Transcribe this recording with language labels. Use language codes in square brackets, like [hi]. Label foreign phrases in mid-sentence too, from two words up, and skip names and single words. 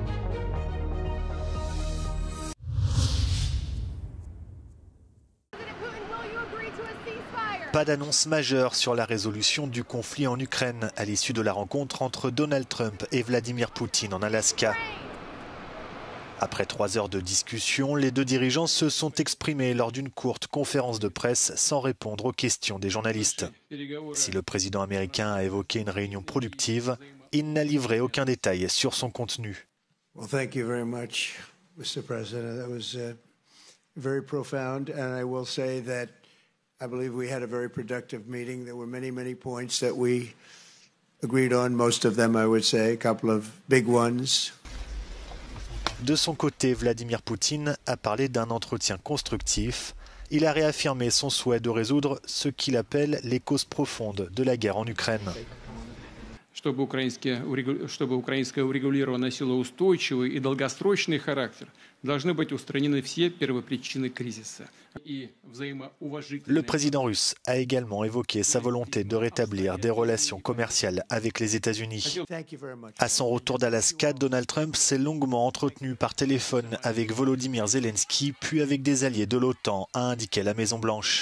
[fr] Pas d'annonce majeure sur la résolution du conflit en Ukraine à l'issue de la rencontre entre Donald Trump et Vladimir Poutine en Alaska. Après 3 heures de discussion, les deux dirigeants se sont exprimés lors d'une courte conférence de presse sans répondre aux questions des journalistes. Si le président américain a évoqué une réunion productive, il n'a livré aucun détail sur son contenu. [en] Well, thank you very much, Mr. President. That was very profound, and I will say that I believe we had a very productive meeting. There were many points that we agreed on. Most of them, I would say, a couple of big ones. [fr] De son côté, Vladimir Poutine a parlé d'un entretien constructif. Il a réaffirmé son souhait de résoudre ce qu'il appelle les causes profondes de la guerre en Ukraine. [ru] Чтобы украинское урегулирование носило устойчивый и долгосрочный характер, должны быть устранены все первопричины кризиса. [fr] Le président russe a également évoqué sa volonté de rétablir des relations commerciales avec les États-Unis. À son retour d'Alaska, Donald Trump s'est longuement entretenu par téléphone avec Volodymyr Zelensky, puis avec des alliés de l'OTAN, a indiqué la Maison-Blanche.